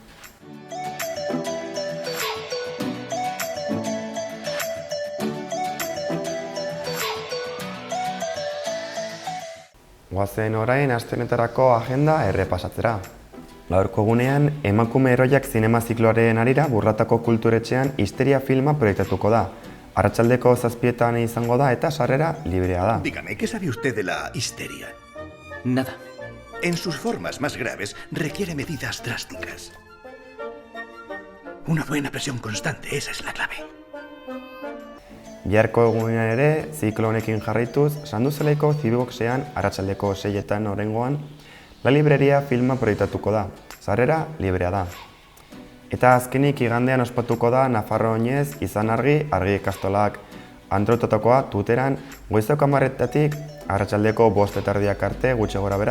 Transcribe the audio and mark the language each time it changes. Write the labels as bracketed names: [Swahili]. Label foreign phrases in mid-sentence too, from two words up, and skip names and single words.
[Basque] Goazen orain astenetarako agenda errepasatzera. Gaurko egunean, emakume heroiak zinema zikloaren harira Burlatako kulturetxean Histeria filma proiektatuko da. Arratsaldeko 7:00 izango da eta sarrera librea da. [Spanish] Dígame, ¿qué sabe usted de la histeria? Nada. En sus formas más graves requiere medidas drásticas. Una buena presión constante, esa es la clave. [Basque] Biharko egunean ere, ziklo honekin jarraituz, Sanduzelaiko Zibiboxean arratsaldeko 6:00 oraingoan, La Libreria filma proiektatuko da. Sarrera librea da. Eta azkenik igandean ospatuko da Nafarro oinez izan argi ikastolak antolatakoa Tuteran goizeko 10:00 arratsaldeko 5:30 arte gutxi gorabehera.